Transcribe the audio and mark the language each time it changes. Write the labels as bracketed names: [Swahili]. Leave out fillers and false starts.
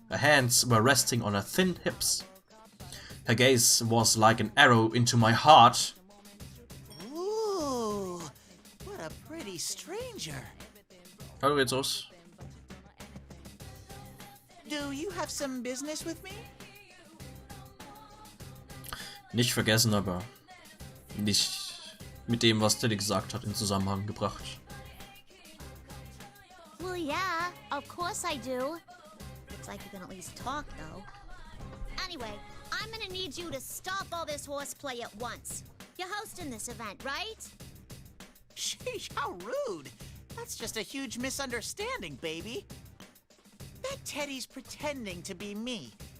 [English] Her hands were resting on her thin hips. Her gaze was like an arrow into my heart. Ooh, what a pretty stranger. [German] Hallo geht's aus. [English] Do you have some business with me? [German] Nicht vergessen, aber nicht mit dem, was Teddy gesagt hat, in Zusammenhang gebracht. [English] Well, yeah, of course I do. Looks like you can at least talk, though. Anyway, I'm gonna need you to stop all this horseplay at once. You're hosting this event, right? Sheesh, how rude. That's just a huge misunderstanding, baby. That Teddy's pretending to be me.